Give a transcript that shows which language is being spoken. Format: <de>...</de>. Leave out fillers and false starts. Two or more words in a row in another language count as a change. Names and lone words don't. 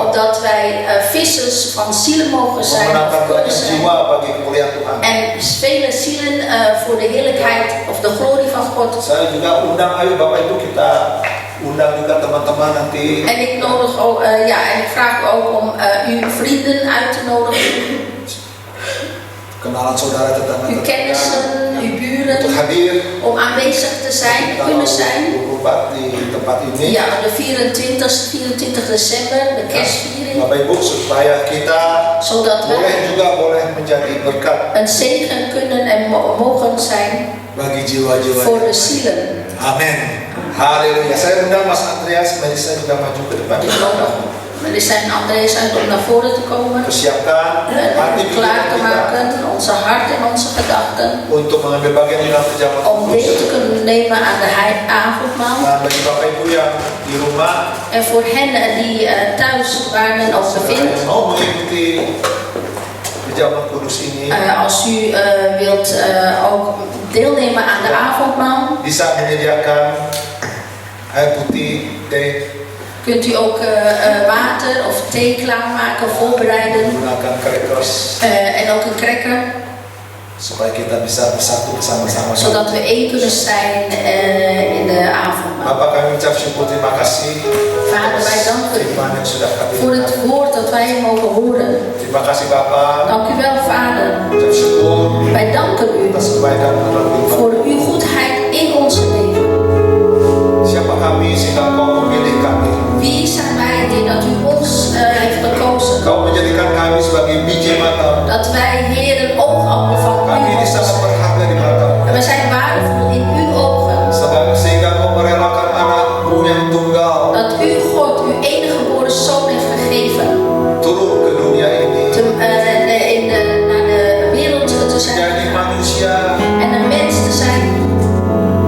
<nl>opdat wij vissers van zielen mogen zijn,</nl> <id>memenangkan</id> <nl>of kunnen</nl> <id>banyak</id> <nl>zijn.</nl> <id>jiwa bagi kemuliaan Tuhan.</id> <nl>En vele zielen voor de heerlijkheid of de glorie van God.</nl> <id>Saya juga undang, ayo Bapak Ibu kita undang juga teman-teman nanti.</id> <nl>En ik nodig ook, en ik vraag u ook om uw vrienden uit te nodigen,</nl> <id>Kenalan saudara</id> <nl>uw</nl> <id>tetangga-tetangga</id> <nl>kennissen, uw</nl> <id>untuk</id> <nl>buren,</nl> <id>hadir</id> <nl>om aanwezig te zijn, kunnen zijn.</nl> <id>24 di tempat ini.</id> <nl>Ja, de 24 december, de kerstviering,</nl> <id>Bapak Ibu, supaya kita</id> <nl>zodat wij</nl> <id>boleh menjadi berkat</id> <nl>een zegen kunnen en mogen zijn</nl> <id>bagi jiwa-jiwa.</id> <nl>voor de zielen.</nl> <id>Amin. Haleluya. Saya undang Mas Andreas, Melissa juga maju ke depan.</id> <nl>Ik nodig Melissa en Andreas uit om naar voren te komen</nl> <id>Persiapkan</id> <nl>en</nl> <id>hati</id> <nl>klaar te</nl> <id>kita</id> <nl>maken, onze hart en onze gedachten,</nl> <id>untuk mengambil bagian di dalam perjamuan</id> <nl>om deel te</nl> <id>kudus.</id> <nl>kunnen nemen aan de avondmaal.</nl> <id>Nah, bagi Bapak Ibu yang di rumah</id> <nl>En voor hen die thuis waar men ook bevindt,</nl> <id>yang mau mengikuti perjamuan kudus ini,</id> <nl>als u wilt ook deelnemen aan de avondmaal,</nl> <id>bisa menyediakan air putih, teh,</id> <nl>kunt u ook water of thee klaarmaken, voorbereiden</nl> <id>menggunakan crackers</id> <nl>en ook een cracker,</nl> <id>supaya kita bisa bersatu bersama-sama.</id> <nl>zodat we één kunnen zijn in de avondmaal.</nl> <id>Bapak, kami ucap syukur, terima kasih</id> <nl>Vader, wij danken u</nl> <id>firman yang sudah kami</id> <nl>voor</nl> <id>dengar.</id> <nl>het woord dat wij mogen horen.</nl> <id>Terima kasih Bapak,</id> <nl>Dank u wel, Vader.</nl> <id>ucap syukur</id> <nl>Wij danken u</nl> <id>atas kebaikan dalam hidup.</id> <nl>voor uw goedheid in ons leven.</nl> <id>Siapa kami sehingga Engkau memilih kami?</id> <nl>Wie zijn wij die dat u ons heeft gekozen?</nl> <id>Kau menjadikan kami sebagai biji mata.</id> <nl>Dat wij, Heer, een oogappel van</nl> <id>Kami</id> <nl>u</nl> <id>ini sangat</id> <nl>zijn.</nl> <id>berharga di mata.</id> <nl>En we zijn waardevol in uw ogen.</nl> <id>Sehingga Engkau merelakan anakmu yang tunggal</id> <nl>Dat u, God, uw enige geboren zoon heeft gegeven.</nl> <id>turun ke dunia ini</id> <nl>Naar de wereld te zijn</nl> <id>menjadi manusia</id> <nl>en een mens te zijn</nl>